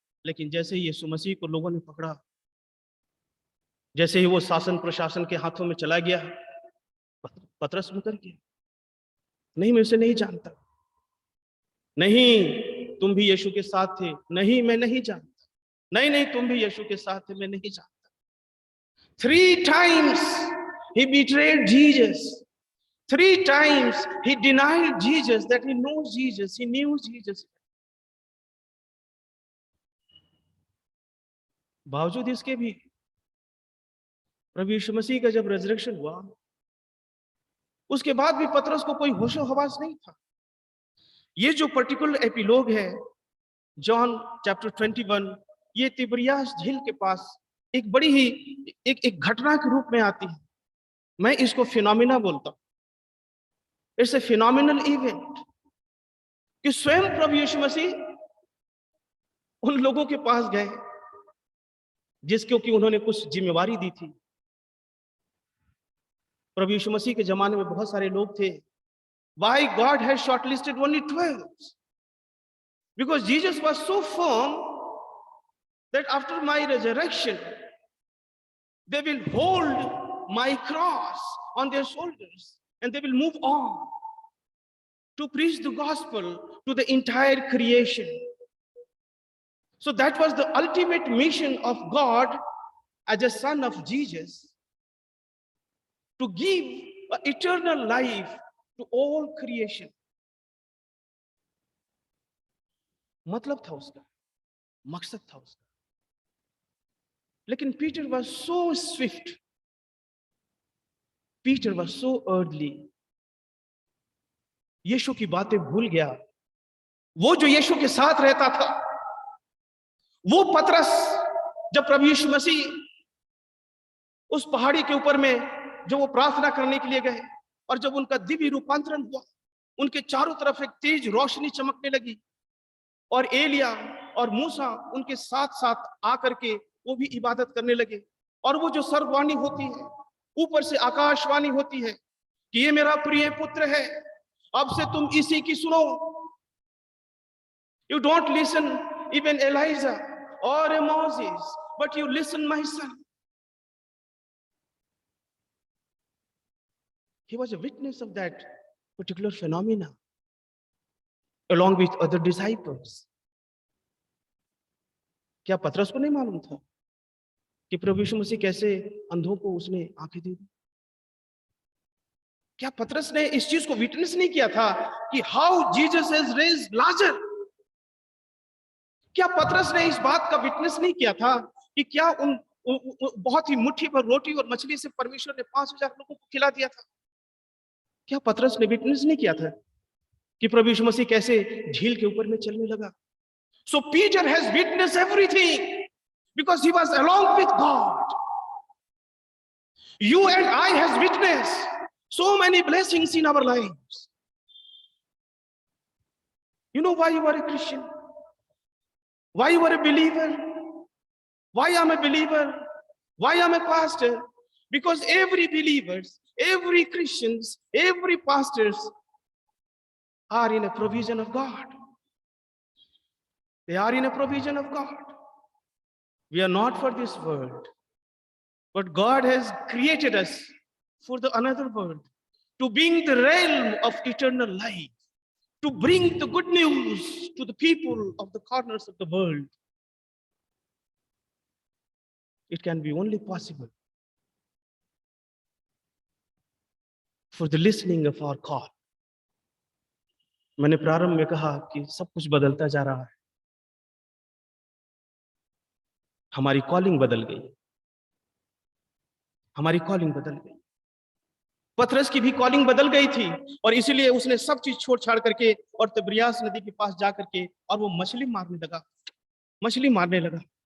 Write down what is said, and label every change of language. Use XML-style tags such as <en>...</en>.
<hi>लेकिन जैसे ही यीशु मसीह को लोगों ने पकड़ा, जैसे ही वो शासन प्रशासन के हाथों में चला गया, पतरस मुकर गया, नहीं मैं उसे नहीं जानता, नहीं तुम भी यीशु के साथ थे, नहीं मैं नहीं जानता, नहीं नहीं तुम भी यीशु के साथ थे, मैं नहीं जानता।</hi> <en>3 times he betrayed Jesus. 3 times he denied Jesus, that he knows Jesus, he knew Jesus.</en> <hi>बावजूद इसके भी प्रभु यीशु मसीह का जब रेजरेक्शन हुआ, उसके बाद भी पतरस को कोई होशो हवास नहीं था। ये जो पर्टिकुलर एपिलॉग है जॉन चैप्टर 21, ये तिबरियास झील के पास एक बड़ी ही एक घटना के रूप में आती है। मैं इसको फिनोमिना बोलता हूं।</hi> <en>it's a phenomenal event</en> <hi>कि स्वयं प्रभु यीशु मसीह उन लोगों के पास गए जिसको कि उन्होंने कुछ जिम्मेवारी दी थी। प्रभु यीशु मसीह के जमाने में बहुत सारे लोग थे।</hi> <en>Why God has shortlisted only 12? Because Jesus was so firm that after my resurrection, they will hold my cross on their shoulders and they will move on to preach the gospel to the entire creation. So that was the ultimate mission of God as a son of Jesus, to give an eternal life to all creation.</en> <hi>मतलब था उसका, मकसद था उसका। लेकिन Peter</hi> <en>was so swift, Peter was so earthly,</en> <hi>यीशु की बातें भूल गया। वो जो यीशु के साथ रहता था, वो पतरस, जब प्रभु यीशु मसीह उस पहाड़ी के ऊपर में जो वो प्रार्थना करने के लिए गए और जब उनका दिव्य रूपांतरण हुआ, उनके चारों तरफ एक तेज रोशनी चमकने लगी और एलिया और मूसा उनके साथ साथ आकर के वो भी इबादत करने लगे। और वो जो सर्ववाणी होती है, ऊपर से आकाशवाणी होती है कि ये मेरा प्रिय पुत्र है, अब से तुम इसी की सुनो।</hi> <en>You don't listen even Elijah or a Moses, but you listen my son. He was a witness of that particular phenomena along with other disciples.</en> <hi>क्या पतरस को नहीं मालूम था कि प्रभु यीशु मसीह कैसे अंधों को उसने आंखें दी? क्या पतरस ने इस चीज को विटनेस नहीं किया था कि</hi> <en>How Jesus has raised Lazarus?</en> <hi>क्या पतरस ने इस बात का विटनेस नहीं किया था कि क्या उन बहुत ही मुट्ठी भर रोटी और मछली से परमेश्वर ने 5000 लोगों को खिला दिया था? क्या पतरस ने विटनेस नहीं किया था कि प्रभु यीशु मसीह कैसे झील के ऊपर में चलने लगा?</hi> <en>So Peter has witnessed everything because he was along with God. You and I has witnessed so many blessings in our lives. You know why you are a Christian? Why you are a believer? Why I'm a believer? Why I'm a pastor? Because every believers, every Christians, every pastors are in a provision of God. They are in a provision of God. We are not for this world, but God has created us for the another world, to bring the realm of eternal life, to bring the good news to the people of the corners of the world. It can be only possible for the listening of our call.</en> <hi>मैंने प्रारंभ में कहा कि सब कुछ बदलता जा रहा है। हमारी कॉलिंग बदल गई, हमारी कॉलिंग बदल गई। पतरस की भी कॉलिंग बदल गई थी और इसीलिए उसने सब चीज छोड़ छाड़ करके और तिब्रियास नदी के पास जा करके और वो मछली मारने लगा।</hi>